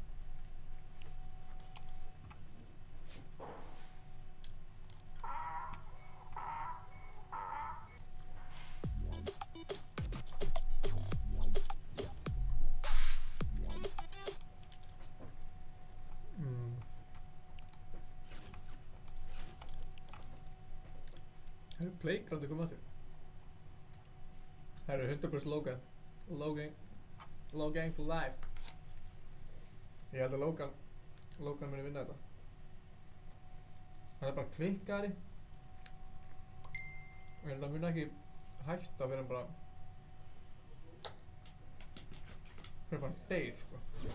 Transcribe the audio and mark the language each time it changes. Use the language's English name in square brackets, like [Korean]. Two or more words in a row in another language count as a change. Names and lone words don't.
[Icelandic] Það er playground komið aftur. Það eru 100% [English] Logan for life. [Icelandic] Ég held að Logan muni vinna þetta. Hann er bara klikkari. Og ég held að hann muni ekki hætta fyrir hann bara deyr, sko.